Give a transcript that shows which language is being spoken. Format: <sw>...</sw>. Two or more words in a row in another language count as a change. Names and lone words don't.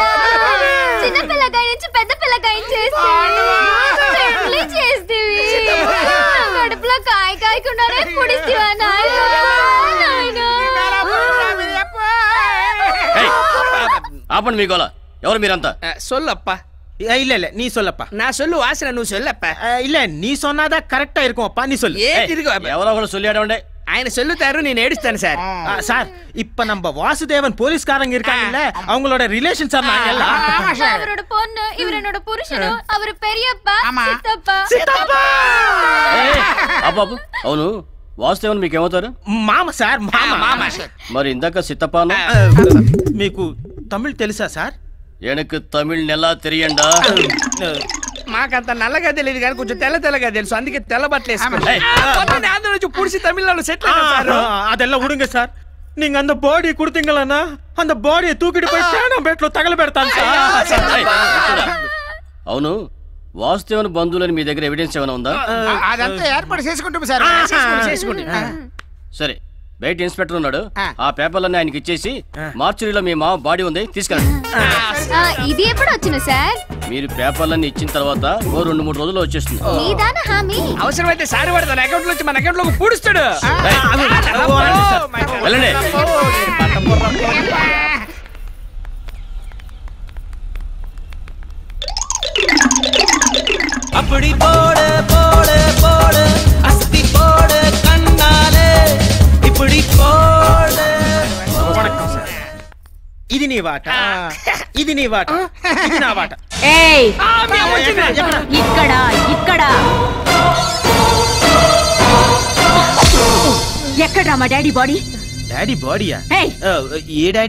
<te>చిన్న పిల్లకాయ నుంచి పెద్ద పిల్లకాయ చేస్తేవి కడుపులో కాయ కాయకుండానే పొడిస్తేవా నాయనా? ఆపండి మీ గోల. ఎవరు మీరంతా? సొల్లప్ప.</te> <ta>இல்ல இல்ல நீ சொல்லப்பா. நான் சொல்லு வாசன நீ சொல்லப்ப. இல்ல நீ சொன்னாதான் கரெக்டா இருக்கும் அப்பா, நீ சொல்லு.</ta> <te>ఎవరో ఒకరు சொல்லியாடே. ఆయన சொல்லுతారు, నేను ఏడుస్తాను సార్.</te> <ta>சார் இப்ப நம்ம வாசுதேவன் போலீஸ்காரங்க இருக்காங்கல்ல, அவங்களோட ரிலேஷன் சார் நாங்க எல்லாம். அவரோட பொண்ணு, இவர் என்னோட புருஷனு, அவர் பெரியப்பா, சித்தப்பா. சித்தப்பா.</ta> <te>అబ్బబ్బ అవును వాసుదేవన్ మీకు ఏమవుతారు? మామ సార్, మామ. మరి ఇందాక సిత్తపాను మీకు తమిళ్ తెలుసా సార్?</te> <ta>எனக்கு தமிழ் நல்லா தெரியும்டா.</ta> <te>మాకంత నల్లగా తెలియదు కానీ కొంచెం తెల్లగా తెలుసు, అందుకే తెల్ల బట్టలు వేసుకుంటా. ఆంధ్ర నుంచి పుడిసి తమిళనాడు సెటిల్ అయినా</te> <ta>அதெல்லாம் விடுங்க சார். நீங்க அந்த பாடி கொடுத்தீங்களா, அந்த பாடியை தூக்கிட்டு போய் சேனம் பேట్లో</ta> <te>తగలబెడతాను సార్. అవును వాసుదేవన్ బంధువులని మీ దగ్గర ఎవిడెన్స్ ఏమైనా ఉందా? అదంతా ఏర్పాటు చేసుకుంటాం సార్. సరే బయట ఇన్స్పెక్టర్ ఉన్నాడు, ఆ పేపర్లన్నీ ఆయనకి ఇచ్చేసి మార్చురీలో మీ మామ బాడీ ఉంది తీసుకెళ్ళండి. ఇది ఎప్పుడు వచ్చింది సార్? మీరు పేపర్లన్నీ ఇచ్చిన తర్వాత ఓ 2-3 రోజుల్లో వచ్చేస్తుంది. అవసరమైతే సారి వాడు తన అకౌంట్ నుంచి మన అకౌంట్ లోకి పూడుస్తాడు. వెళ్ళండి.</te> <ta>அப்படி போடு போடு போடு அஸ்தி போடு கண்ணாலே இப்படி போடு.</ta> <te>ఇది నీ వాట, ఇది నీ వాట, ఇది నా వాట. ఏయ్ ఇక్కడ ఇక్కడ ఎక్కడ్రా మా డాడీ బాడీ? డాడీ బాడీయా? ఏ డాడీ?</te>